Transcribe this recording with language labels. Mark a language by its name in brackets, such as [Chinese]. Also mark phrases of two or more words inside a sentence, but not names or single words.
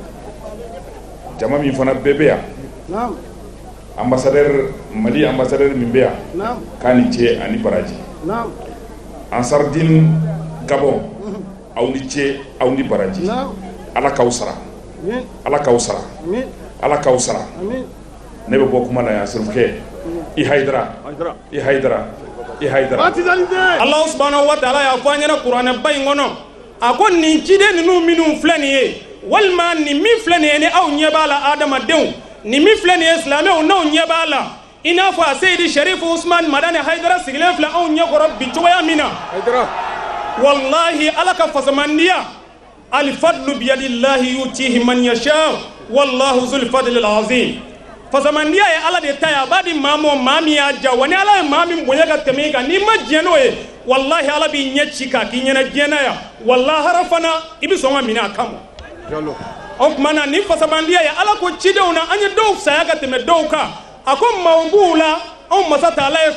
[Bambara] jama min fana bɛɛ bɛ yan ambassadeur Mali ambassadeur min bɛ yan k'a ni ce ani baraji Ansardine Gabon aw ni ce aw ni baraji Ala k'aw sara Ala k'aw sara Ala k'aw sara ne bɛ bɔ kuma na yan Serifukɛ i Haidara i Haidara i Haidara [Arabic] الله سبحانه وتعالى [Bambara] y'a fɔ an ɲɛna kuranɛ ba in kɔnɔ a ko nin ciden ninnu minnu filɛ nin ye walima nin min filɛ nin ye ni aw ɲɛ b'a la adamadenw nin min filɛ nin ye silamɛw n'aw ɲɛ b'a la i n'a fɔ a Seydi Cherif Ousmane Madane Haidara sigilen filɛ anw ɲɛkɔrɔ bi cogoya min na wallahi Ala ka fasamandiya al-fadlu [Arabic] بيد الله يؤتيه من يشاء والله ذو الفضل العظيم [Bambara] fasamandiya ye Ala de ta ye a b'a di maa ma maa min y'a ja wa ni Ala ye maa min bonya ka tɛmɛ i kan n'i ma diɲɛ n'o ye wallahi Ala b'i ɲɛ ci k'a k'i ɲɛna diɲɛ na yan wallahi fana i bɛ sɔn ka minɛ a kama o tuma na ni fasamandiya ye Ala ko cidenw na an ye dɔw saya ka tɛmɛ dɔw kan a ko maaw b'u la anw masa Taala ye